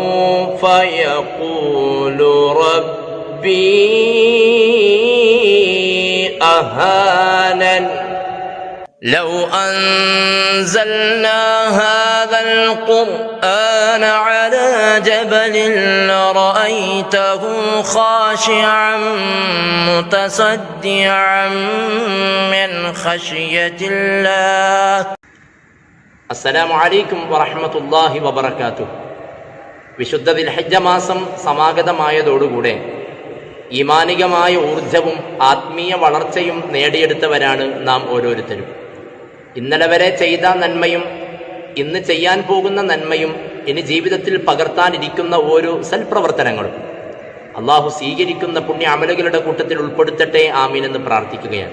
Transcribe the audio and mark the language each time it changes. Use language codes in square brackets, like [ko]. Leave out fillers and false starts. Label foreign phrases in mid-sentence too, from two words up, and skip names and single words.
[ar] فيقول ربي أهانن لو أنزلنا هذا القرآن على جبل لرأيته خاشعا متصدعا من خشية الله. السلام عليكم ورحمة الله وبركاته. [ml] വിശുദ്ധ ദിൽഹിജ്ജ മാസം സമാഗതമായതോടുകൂടെ ഈമാനികമായ ഊർജവും ആത്മീയ വളർച്ചയും നേടിയെടുത്തവരാണ് നാം ഓരോരുത്തരും. ഇന്നലെ വരെ ചെയ്ത നന്മയും ഇന്ന് ചെയ്യാൻ പോകുന്ന നന്മയും ഇനി ജീവിതത്തിൽ പകർത്താനിരിക്കുന്ന ഓരോ സൽപ്രവർത്തനങ്ങളും അള്ളാഹു സ്വീകരിക്കുന്ന പുണ്യ അമലുകളുടെ കൂട്ടത്തിൽ ഉൾപ്പെടുത്തട്ടെ ആമീൻ എന്ന് പ്രാർത്ഥിക്കുകയാണ്.